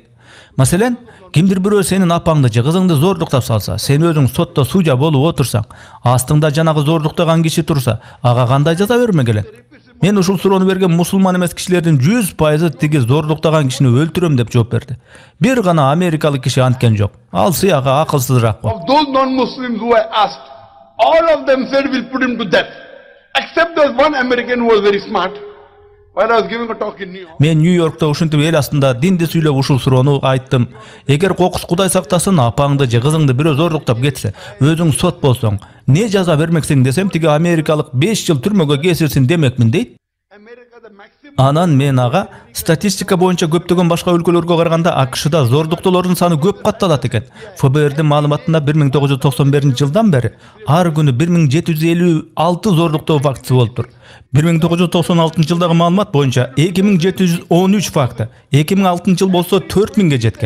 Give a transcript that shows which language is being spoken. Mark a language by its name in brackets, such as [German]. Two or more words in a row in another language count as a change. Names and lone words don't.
[Kyrgyz] Маселен, кимдир бирөө сенин апаңды же кызыңды зордуктап салса, сен өзүң сотто сужа болуп отурсаң, астыңда жанагы зордуктаган киши турса, ага кандай жаза бермек элең? Мен ушул суроону берген мусулман эмес кишилердин 100% тиги зордуктаган кишини өлтүрөм деп жооп берди. Бир гана америкалык киши анткен жок. Ал сыягы акылсызыраак го. [English] Of those non-Muslims who I asked, all of them said we'll put him to death. Except there's one American who was very smart. While I was giving a talk in New York. [Kyrgyz] Мен Нью-Йоркто ушинтип эл астында динди сүйлөп ушул суроону айттым. Эгер кокус Кудай сактасын, апаңды же кызыңды бирөө зордуктап кетсе, өзүң сот болсоң, не жаза бермексиң десем, тиги америкалык 5 жыл түрмөгө кесилсин демекмин дейт. [English] America, the maximum. [Kyrgyz] Анан мен ага статистика боюнча көптөгөн башка өлкөлөргө караганда АКШда зордуктоолордун саны көп катталат экен. ФБРдин маалыматында 1991 жылдан бери ар күнү 1756 зордуктоо фактысы болуптур. 1996 жылдагы маалымат боюнча 2713 факты, 2006 жыл болсо 4000ге жеткен.